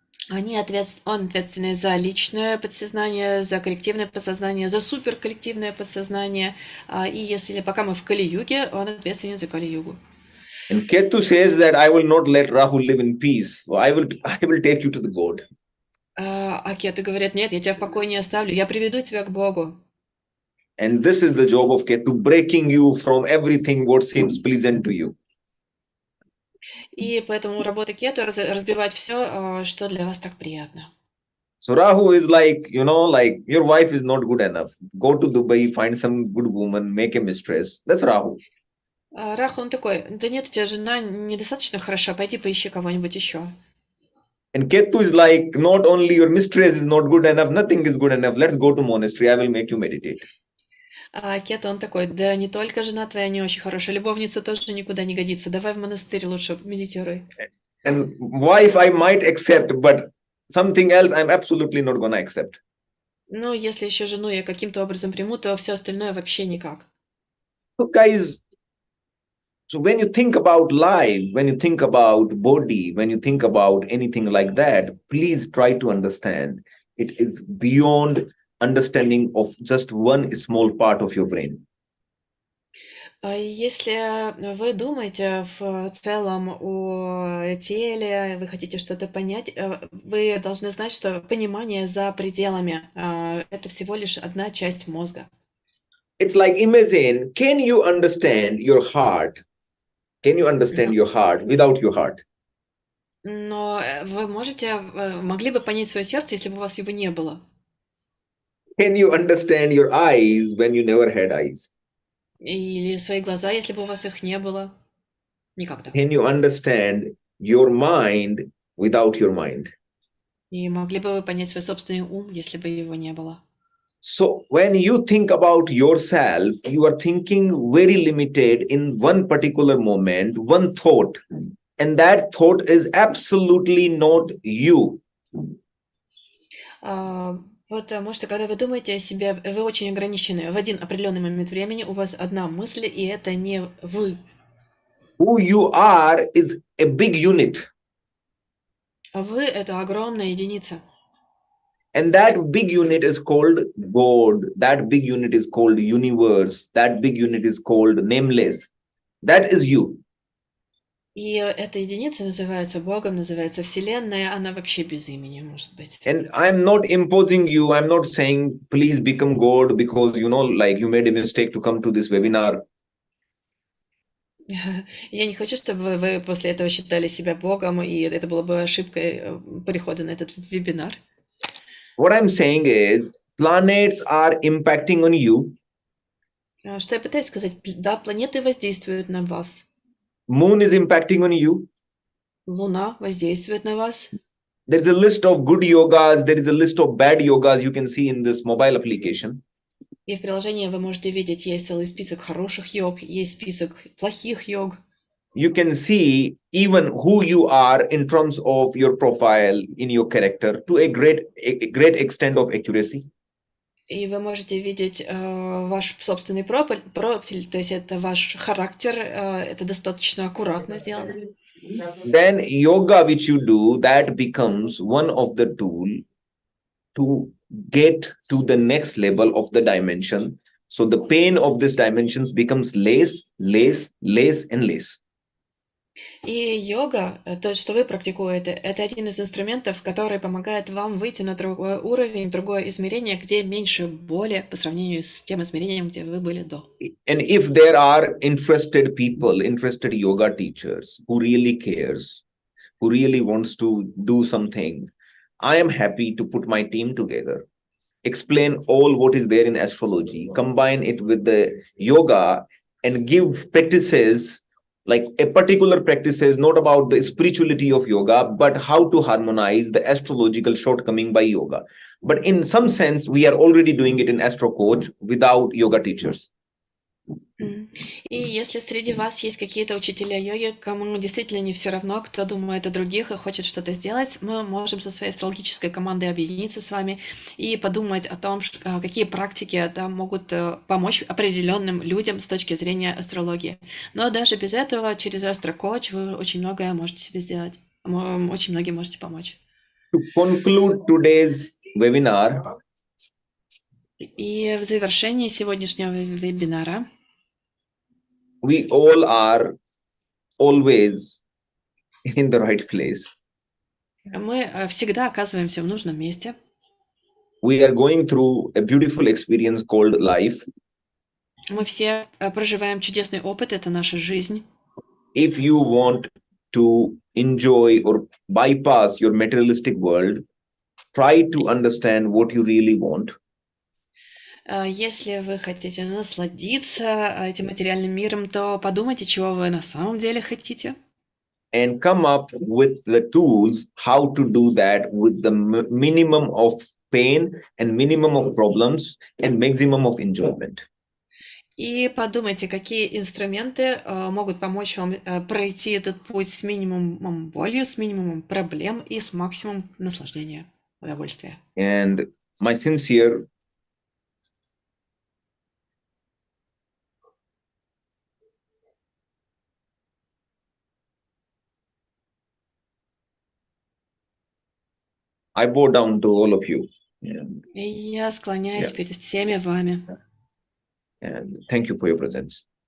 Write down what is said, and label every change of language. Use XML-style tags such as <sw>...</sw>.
<ru>Он ответственный за личное подсознание, за коллективное подсознание, за суперколлективное подсознание. И если пока мы в Кали-юге, он ответственен за Кали-югу.</ru> <en>And Ketu says that I will not let Rahu live in peace. So I will take you to the God.</en> <ru>А Кету говорит, нет, я тебя в покое не оставлю, я приведу тебя к Богу.</ru> <en>And this is the job of Ketu, breaking you from everything what seems pleasant to you.</en> <ru>И поэтому работа Кету разбивать все, что для вас так приятно.</ru> <en>So Rahu is like, like your wife is not good enough. Go to Dubai, find some good woman, make a mistress. That's Rahu.</en> <ru>Раху, он такой, да нет, у тебя жена недостаточно хороша, пойди поищи кого-нибудь еще.</ru> <en>And Ketu is like, not only your mistress is not good enough, nothing is good enough. Let's go to monastery. I will make you meditate.</en> <ru>А Кету, он такой, да не только жена твоя не очень хорошая, любовница тоже никуда не годится. Давай в монастырь лучше медитируй.</ru> <en>And wife I might accept, but something else I'm absolutely not gonna accept.</en> <ru>Ну, если еще жену я каким-то образом приму, то все остальное вообще никак.</ru> <en>So guys, so when you think about life, when you think about body, when you think about anything like that, please try to understand it is beyond understanding of just one small part of your brain.</en> <ru>Если вы думаете в целом о теле, вы хотите что-то понять, вы должны знать, что понимание за пределами это всего лишь одна часть мозга.</ru> <en>It's like, imagine, can you understand your heart? Can you understand your heart without your heart?</en> <ru>Но вы могли бы понять свое сердце, если бы у вас его не было.</ru> <en>Can you understand your eyes when you never had eyes?</en> <ru>Или свои глаза, если бы у вас их не было. Никогда.</ru> <en>Can you understand your mind without your mind?</en> <ru>И могли бы вы понять свой собственный ум, если бы его не было.</ru> <en>So when you think about yourself, you are thinking very limited in one particular moment, one thought, and that thought is absolutely not you.</en> <ru>Потому что когда вы думаете о себе, вы очень ограничены. В один определенный момент времени у вас одна мысль, и это не вы.</ru> <en>Who you are is a big unit.</en> <ru>А вы — это огромная единица.</ru> <en>And that big unit is called God. That big unit is called universe. That big unit is called nameless. That is you.</en> <ru>И эта единица называется Богом, называется Вселенная, она вообще без имени, может быть.</ru> <en>And I'm not imposing you. I'm not saying, please become God because, like you made a mistake to come to this webinar.</en> <ru>Я не хочу, чтобы вы после этого считали себя Богом, и это было бы ошибкой перехода на этот вебинар.</ru> <en>What I'm saying is, planets are impacting on you.</en> <ru>Что я пытаюсь сказать? Да, планеты воздействуют на вас.</ru> <en>Moon is impacting on you.</en> <ru>Луна воздействует на вас.</ru> <en>There's a list of good yogas. There is a list of bad yogas you can see in this mobile application.</en> <ru>И в приложении вы можете видеть, есть целый список хороших йог, есть список плохих йог.</ru> <en>You can see even who you are in terms of your profile, in your character, to a great extent of accuracy.</en> <ru>И вы можете видеть ваш собственный профиль, то есть это ваш характер, это достаточно аккуратно сделано.</ru> <en>Then yoga which you do, that becomes one of the tool to get to the next level of the dimension. So the pain of this dimensions becomes less and less.</en> <ru>И йога, то, что вы практикуете, это один из инструментов, который помогает вам выйти на другой уровень, другое измерение, где меньше боли по сравнению с тем измерением, где вы были до.</ru> <en>And if there are interested people, interested yoga teachers who really cares, who really wants to do something, I am happy to put my team together, explain all what is there in astrology, combine it with the yoga, and give practices, like a particular practices, not about the spirituality of yoga, but how to harmonize the astrological shortcoming by yoga. But in some sense, we are already doing it in Astro Coach without yoga teachers.</en> <ru>И если среди вас есть какие-то учителя йоги, кому действительно не все равно, кто думает о других и хочет что-то сделать, мы можем со своей астрологической командой объединиться с вами и подумать о том, какие практики могут помочь определенным людям с точки зрения астрологии. Но даже без этого через Astro Coach вы очень многое можете себе сделать, очень многим можете помочь.</ru> <en>To conclude today's webinar,</en> <ru>и в завершении сегодняшнего вебинара</ru> <en>we all are always in the right place.</en> <ru>Мы всегда оказываемся в нужном месте.</ru> <en>We are going through a beautiful experience called life.</en> <ru>Мы все проживаем чудесный опыт, это наша жизнь.</ru> <en>If you want to enjoy or bypass your materialistic world, try to understand what you really want.</en> <ru>Если вы хотите насладиться этим материальным миром, то подумайте, чего вы на самом деле хотите.</ru> <en>And come up with the tools how to do that with the minimum of pain and minimum of problems and maximum of enjoyment.</en> <ru>И подумайте, какие инструменты могут помочь вам пройти этот путь с минимумом боли, с минимумом проблем и с максимумом наслаждения, удовольствия.</ru> <en>And my sincere I bow down to all of you.</en> <ru>И я склоняюсь перед всеми вами.</ru> <en>And thank you for your presence.</en>